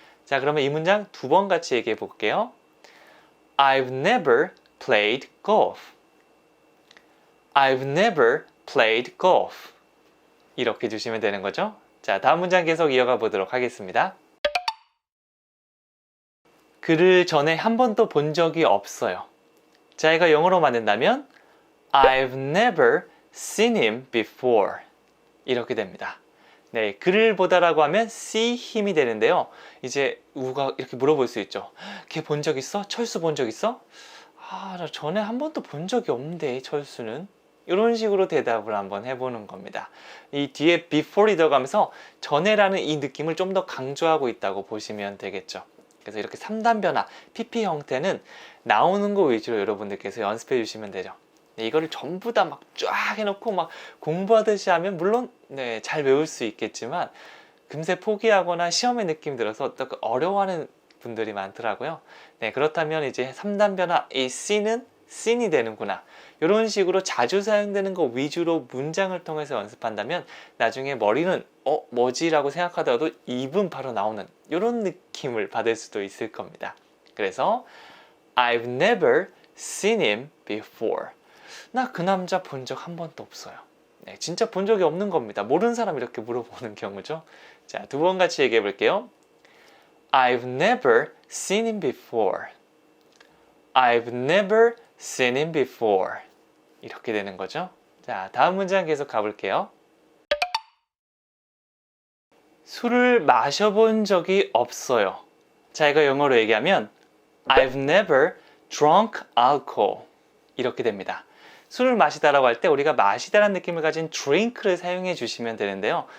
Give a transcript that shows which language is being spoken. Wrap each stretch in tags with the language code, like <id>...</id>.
<ko>자, 그러면 이 문장 두 번 같이 얘기해 볼게요.</ko> <en>I've never played golf. I've never played golf.</en> <ko>이렇게 주시면 되는 거죠. 자, 다음 문장 계속 이어가 보도록 하겠습니다. 그를 전에 한 번도 본 적이 없어요. 자, 이거 영어로 만든다면</ko> <en>I've never seen him before.</en> <ko>이렇게 됩니다. 네, 그를 보다라고 하면</ko> <en>see him</en> <ko>이 되는데요. 이제 우가 이렇게 물어볼 수 있죠. 걔 본 적 있어? 철수 본 적 있어? 아, 나 전에 한 번도 본 적이 없는데 철수는. 이런 식으로 대답을 한번 해보는 겁니다. 이 뒤에 before이 들어가면서 전에라는 이 느낌을 좀 더 강조하고 있다고 보시면 되겠죠. 그래서 이렇게 3단 변화, PP 형태는 나오는 거 위주로 여러분들께서 연습해 주시면 되죠. 이거를 전부 다 막 쫙 해놓고 막 공부하듯이 하면 물론 네, 잘 외울 수 있겠지만 금세 포기하거나 시험의 느낌 들어서 또 어려워하는 분들이 많더라고요. 네, 그렇다면 이제 3단 변화, 이 C는 씬이 되는구나. 이런 식으로 자주 사용되는 거 위주로 문장을 통해서 연습한다면 나중에 머리는 뭐지? 라고 생각하더라도 입은 바로 나오는 이런 느낌을 받을 수도 있을 겁니다. 그래서</ko> <en>I've never seen him before.</en> <ko>나 그 남자 본 적 한 번도 없어요. 네, 진짜 본 적이 없는 겁니다. 모르는 사람 이렇게 물어보는 경우죠. 자, 두 번 같이 얘기해 볼게요.</ko> <en>I've never seen him before. I've never seen him before.</en> <ko>이렇게 되는 거죠. 자, 다음 문장 계속 가볼게요. 술을 마셔본 적이 없어요. 자, 이거 영어로 얘기하면</ko> <en>I've never drunk alcohol.</en> <ko>이렇게 됩니다. 술을 마시다라고 할 때 우리가 마시다라는 느낌을 가진 drink를 사용해 주시면 되는데요.</ko>